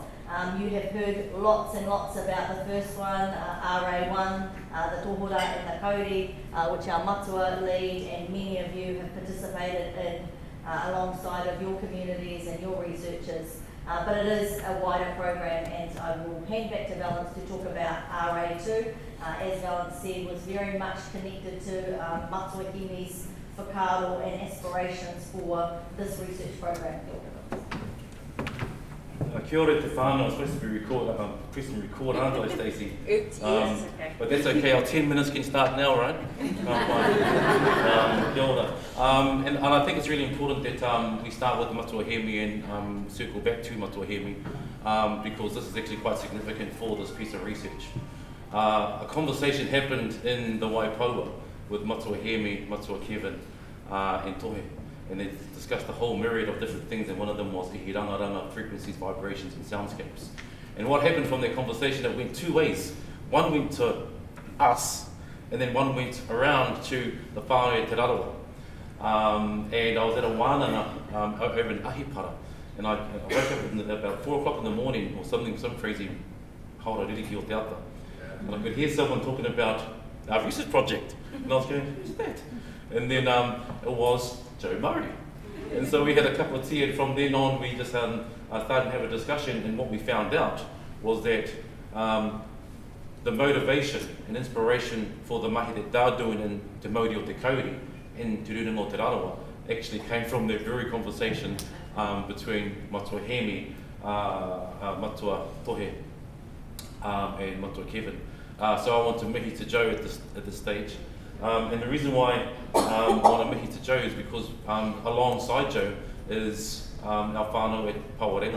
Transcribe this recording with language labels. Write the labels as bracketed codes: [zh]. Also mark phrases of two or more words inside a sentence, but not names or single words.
[en] You have heard lots and lots about the first one, RA1, the Tohora and the Kauri, which our matua lead, and many of you have participated in alongside of your communities and your researchers. But it is a wider program, and I will hand back to Valance to talk about RA2. As Valance said, was very much connected to Matua Himi's whakaaro and aspirations for this research program. [mi] Kia ora te whānau, [en] I'm supposed to be pressing record, aren't I, Stacey? Yes, okay. But that's okay, our 10 minutes can start now, right? [mi] Kia ora. [en] And I think it's really important that we start with Matua Hemi and circle back to Matua Hemi, because this is actually quite significant for this piece of research. A conversation happened in the Waipaua with Matua Hemi, Matua Kevin, and Tohe. And they discussed a whole myriad of different things, and one of them was the ranga frequencies, vibrations, and soundscapes. And what happened from their conversation, it went 2 ways. One went to us, and then one went around to the whānau Te Rarawa. And I was at a wānanga over in Ahipara, and I woke up at about 4 o'clock in the morning, or some crazy [mi] haora ririki o te ata. [en] And I could hear someone talking about our research project. And I was going, who's that? And then it was Joe Mauri. And so we had a couple of tea, and from then on we just started to have a discussion, and what we found out was that the motivation and inspiration for the mahi that they're doing in Te Mauri o Te Kauri in Te Rūranga o Te Rarawa actually came from that very conversation between Matua Hemi, Matua Tohe, and Matua Kevin. So I want to mihi to Joe at this stage. And the reason why I want to mihi to Joe is because alongside Joe is our whānau at Pawarenga.